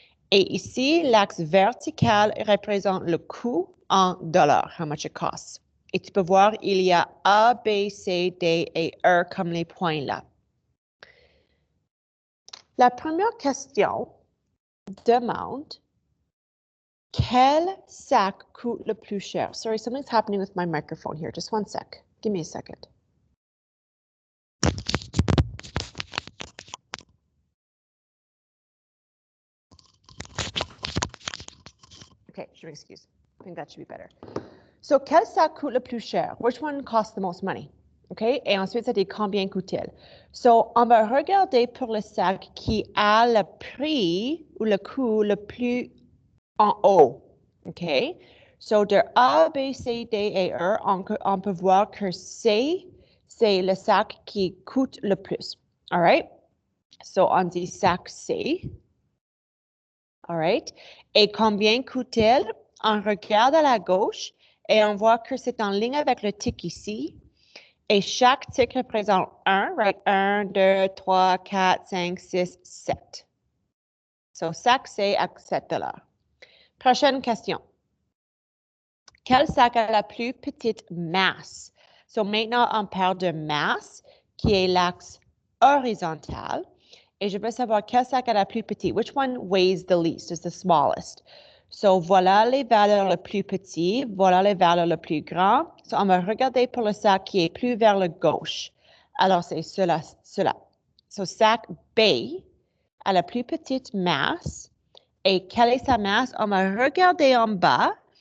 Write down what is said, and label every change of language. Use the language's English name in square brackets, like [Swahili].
[French] Et ici, l'axe vertical représente le coût en dollars, [English] how much it costs. [French] Et tu peux voir, il y a A, B, C, D et E comme les points là. La première question demande quel sac coûte le plus cher? [English] Sorry, something's happening with my microphone here. Just one sec. Give me a second. [French] Okay, je m'excuse. [English] I think that should be better. [French] So, quel sac coûte le plus cher? [English] Which one costs the most money? OK? [French] Et ensuite, ça dit combien coûte-t-il? So, on va regarder pour le sac qui a le prix ou le coût le plus en haut. OK? So, de A, B, C, D et E, on peut voir que C, c'est le sac qui coûte le plus. [English] All right? So, [French] on dit sac C. [English] All right? [French] Et combien coûte-t-il? On regarde à la gauche et on voit que c'est en ligne avec le tic ici. Et chaque tic représente 1, right? 1, 2, 3, 4, 5, 6, 7. So, sac C à $7. Prochaine question. Quel sac a la plus petite masse? So, maintenant, on parle de masse, qui est l'axe horizontal. Et je veux savoir quel sac a la plus petite. [English] Which one weighs the least, is the smallest? [French] So, voilà les valeurs les plus petites, voilà les valeurs les plus grandes. So, on va regarder pour le sac qui est plus vers le gauche. Alors, c'est cela. So, sac B a la plus petite masse. Et quelle est sa masse? On va regarder en bas.